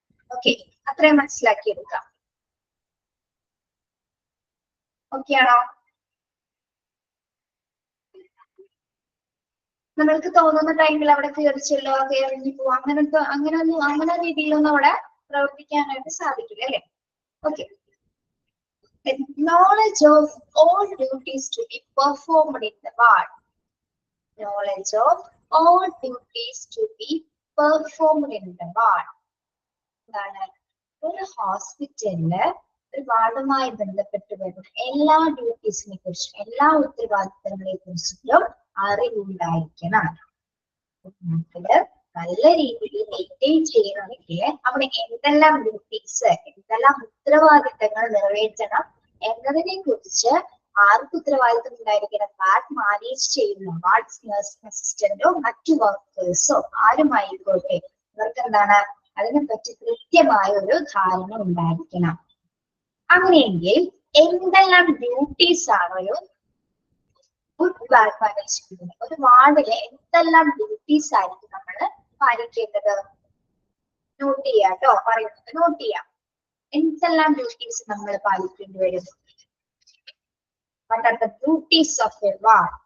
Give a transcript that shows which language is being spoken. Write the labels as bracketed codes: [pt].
[ml] Okay, അത്രയും മനസ്സിലാക്കിയെടുക്കാം. Okay ആണോ? നമ്മൾക്ക് തോന്നുന്ന ടൈമിൽ അവിടെ കയറിച്ചല്ലോ, കയറിഞ്ഞു പോവാം, അങ്ങനെ രീതിയിലൊന്നും അവിടെ പ്രവർത്തിക്കാനായിട്ട് സാധിക്കില്ല അല്ലെ. [en] Okay, knowledge of all duties to be performed in the ward. Knowledge of all duties to be performed in the ward. [ml] ഒരു ഹോസ്പിറ്റലില് ഒരു വാർഡുമായി ബന്ധപ്പെട്ട് വരുന്ന എല്ലാ ഡ്യൂട്ടീസിനെ കുറിച്ചും എല്ലാ ഉത്തരവാദിത്തങ്ങളെ കുറിച്ചിട്ടും അറിവുണ്ടായിരിക്കണം. നല്ല രീതിയിൽ മെയിൻറ്റെയിൻ ചെയ്യണമെങ്കിൽ അവിടെ എന്തെല്ലാം ഡ്യൂട്ടീസ്, എന്തെല്ലാം ഉത്തരവാദിത്തങ്ങൾ നിറവേറ്റണം എന്നതിനെ കുറിച്ച് ആർക്ക് ഉത്തരവാദിത്തം ഉണ്ടായിരിക്കണം? വാർഡ് മാനേജ് ചെയ്യുന്ന വാർഡ് നഴ്സിംഗ് അസിസ്റ്റന്റോ മറ്റു വർക്കേഴ്സോ ആരുമായിക്കോട്ടെ, ഇവർക്ക് എന്താണ് അതിനെപ്പറ്റി കൃത്യമായ ഒരു ധാരണ ഉണ്ടായിരിക്കണം. അങ്ങനെയെങ്കിൽ എന്തെല്ലാം ഡ്യൂട്ടീസ് ആണ് ഒരു ഗുഡ് വാർഡ് മാനേജ്മെന്റ്, ഒരു വാർഡിലെ എന്തെല്ലാം ഡ്യൂട്ടീസ് ആയിരിക്കും നമ്മൾ പാലിക്കേണ്ടത്? നോട്ട് ചെയ്യാം കേട്ടോ, പറയുന്നത് നോട്ട് ചെയ്യാം. എന്തെല്ലാം ഡ്യൂട്ടീസ് നമ്മൾ പാലിക്കേണ്ടി വരും? [en] What are the duties of a ward?